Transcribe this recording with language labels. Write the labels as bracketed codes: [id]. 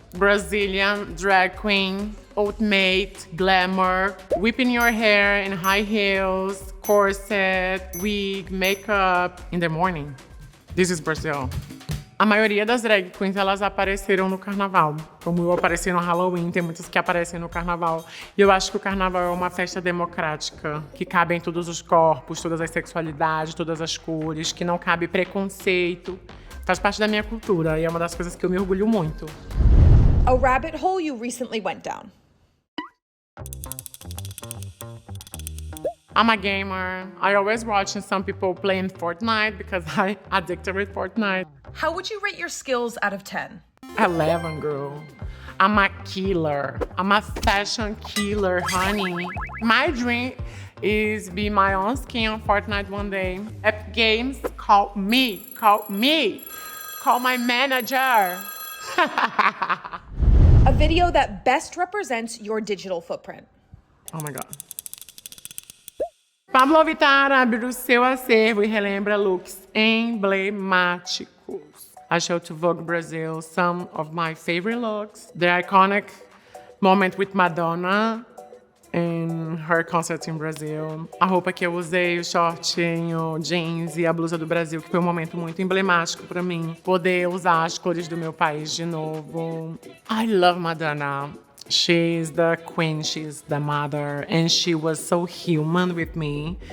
[en] Brazilian drag queen, ultimate glamour, whipping your hair in high heels, corset, wig, makeup in the morning. This is Brazil. [pt] A maioria das drag queens, elas apareceram no carnaval. Como eu apareci no Halloween, tem muitas que aparecem no carnaval. E eu acho que o carnaval é uma festa democrática, que cabe em todos os corpos, todas as sexualidades, todas as cores, que não cabe preconceito. Faz parte da minha cultura e é uma das coisas que eu me orgulho muito. [en] A rabbit hole you recently went down. I'm a gamer. I always watching some people playing Fortnite because I'm addicted with Fortnite. How would you rate your skills out of 10? 11, girl. I'm a killer. I'm a fashion killer, honey. My dream is be my own skin on Fortnite one day. Epic Games, call me. Call my manager. A video that best represents your digital footprint. Oh my God. [pt] Pablo Vittar abre o seu acervo e relembra looks emblemáticos. [en] I showed to Vogue Brazil some of my favorite looks. The iconic moment with Madonna in her concert in Brazil. [pt] A roupa que eu usei, o shortinho, jeans e a blusa do Brasil, que foi um momento muito emblemático pra mim. Poder usar as cores do meu país de novo. [en] I love Madonna. She's the queen, she's the mother, and she was so human with me.